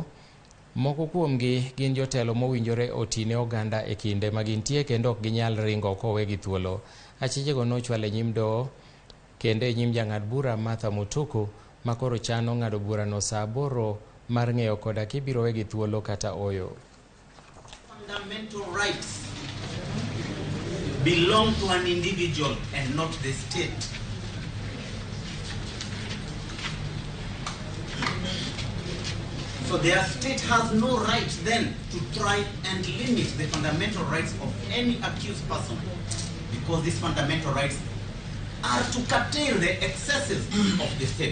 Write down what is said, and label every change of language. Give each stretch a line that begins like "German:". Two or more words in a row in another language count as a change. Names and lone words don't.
Luo (Kenya and Tanzania): Moko kuomgi gin jotelo mowinjore otine oganda e kinde magintie kendo ok ginyal ringo kowegi thuolo. Achijego nochwal e nyim doho kendo e nyim jang'ad bura Martha Mutuku makoro chano ng'ado burano saa 8 mar ng'eyo koda kibiro wegi thuolo kata oyo.
English: Fundamental rights belong to an individual and not the state. So the state has no right then to try and limit the fundamental rights of any accused person, because these fundamental rights are to curtail the excesses of the state.